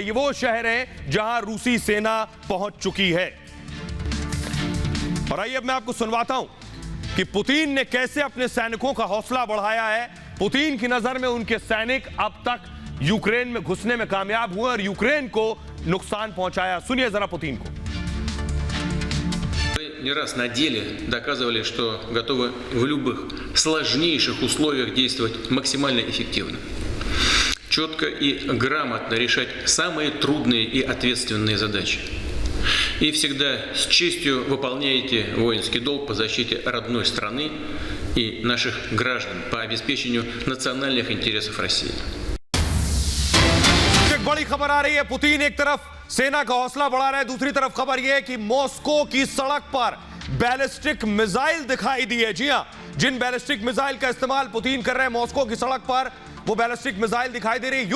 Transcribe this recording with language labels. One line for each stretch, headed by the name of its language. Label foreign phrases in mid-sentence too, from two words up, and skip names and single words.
Hindi: ये वो शहर हैं जहां रूसी सेना पहुंच चुकी है। और आइए मैं आपको सुनवाता हूं कि पुतिन ने कैसे अपने सैनिकों का हौसला बढ़ाया है। पुतिन की नजर में उनके सैनिक अब तक यूक्रेन में घुसने में कामयाब हुए और यूक्रेन को नुकसान पहुंचाया। सुनिए जरा पुतिन को।
Russian: Мы не раз на деле доказывали, что готовы в любых сложнейших условиях действовать максимально эффективно, четко и грамотно решать самые трудные и ответственные задачи. И всегда с честью выполняете воинский долг по защите родной страны и наших граждан, по обеспечению национальных интересов России.
Hindi: एक बड़ी खबर आ रही है, पुतिन एक तरफ सेना का हौसला बढ़ा रहे हैं, दूसरी तरफ खबर यह है कि मॉस्को की सड़क पर बैलिस्टिक मिसाइल दिखाई दी है। जी हां, जिन बैलिस्टिक मिसाइल का इस्तेमाल पुतिन कर रहे हैं मॉस्को की सड़क पर, वो बैलिस्टिक मिसाइल दिखाई दे रही है।